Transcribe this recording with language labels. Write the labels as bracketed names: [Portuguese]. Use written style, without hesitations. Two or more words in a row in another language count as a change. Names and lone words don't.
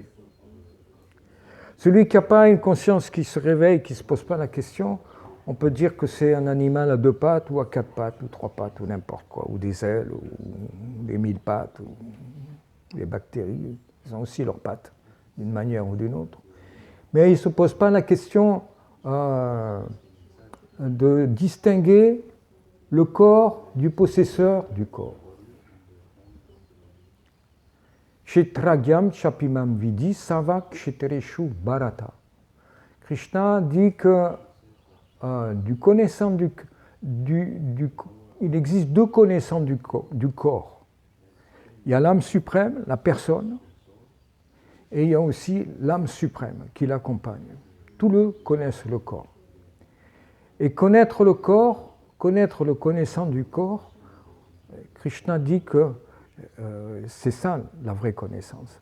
[French] Celui qui n'a pas une conscience qui se réveille, qui ne se pose pas la question, on peut dire que c'est un animal à 2 pattes, ou à 4 pattes, ou 3 pattes, ou n'importe quoi, ou des ailes, ou des 1000 pattes, ou les bactéries, ils ont aussi leurs pattes, d'une manière ou d'une autre. Mais il ne se pose pas la question de distinguer le corps du possesseur du corps. [Sanskrit] क्षेत्रज्ञं चापि मां विद्धि सर्वक्षेत्रेषु भारत. [French] Krishna dit que du connaissant il existe 2 connaissants du corps. Il y a l'âme suprême, la personne, et il y a aussi l'âme suprême qui l'accompagne. Tous deux connaissent le corps. Et connaître le corps, connaître le connaissant du corps, Krishna dit que c'est ça la vraie connaissance.